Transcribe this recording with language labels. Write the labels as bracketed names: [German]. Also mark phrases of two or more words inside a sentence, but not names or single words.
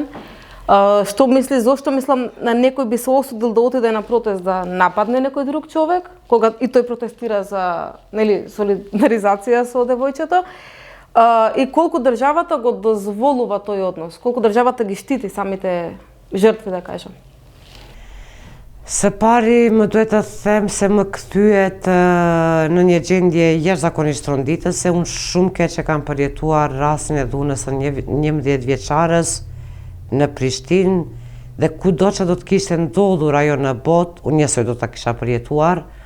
[Macedonian] Што мисли, зошто мислам на некој би се осудил да отиде на протест да нападне некој друг човек, кога и тој протестира за, нели, солидаризација со девојчето? И колку државата го дозволува тој однос, колку државата ги штити самите жртви, да кажам. [Albanian] Së pari më duhet të them se më kthyet në një gjendje jashtëzakonisht rënditëse. Unë shumë keq e kam përjetuar rastin e dhunës së 11 vjeçares në Prishtinë dhe kudo që do të kishte ndodhur ajo në botë, unë njësoj do ta kisha përjetuar.